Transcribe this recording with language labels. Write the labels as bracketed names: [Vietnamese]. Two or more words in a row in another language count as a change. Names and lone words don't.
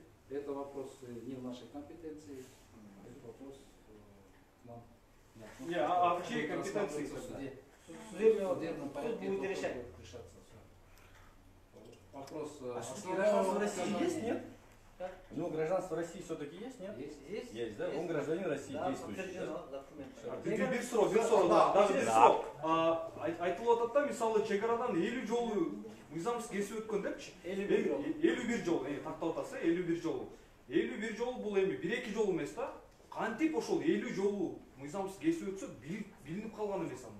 [Russian] Это вопрос не в нашей компетенции, это вопрос к нам. Не, а в чьей компетенции? В суде. Судебном порядке будет решать. решаться. Вопрос. А гражданство России есть, нет? У него гражданство России все-таки есть, нет? Есть. Есть, да? Он гражданин России действующий. [Kyrgyz] бир суроо дагы бир суроо айтылып атат да, мисалы чек арадан 50 жолу мыйзамсыз кесип өткөн депчи, 51 жолу тактап атасы, 51 жолу 51 жолу бул эми 1-2 жол эмес да, кантип ошол 50 жолу мыйзамсыз кесип өтсө билинип калган эмес анда.